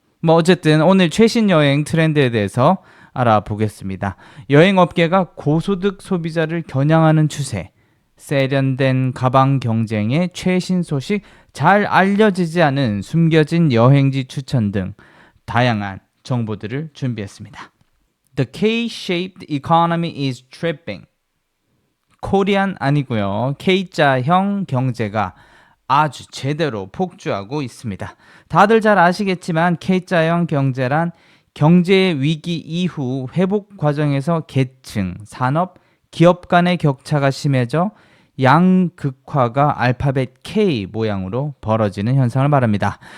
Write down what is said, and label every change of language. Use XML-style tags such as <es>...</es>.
<ko>어쨌든 오늘 최신 여행 트렌드에 대해서 알아보겠습니다. 여행 업계가 고소득 소비자를 겨냥하는 추세, 세련된 가방 경쟁의 최신 소식, 잘 알려지지 않은 숨겨진 여행지 추천 등 다양한 정보들을 준비했습니다.</ko> <en>The K-shaped economy is tripping.</en> <ko>코리안 아니고요. K자형 경제가 아주 제대로 폭주하고 있습니다. 다들 잘 아시겠지만 K자형 경제란 경제 위기 이후 회복 과정에서 계층, 산업, 기업 간의 격차가 심해져 양극화가 알파벳 K 모양으로 벌어지는 현상을 말합니다.</ko>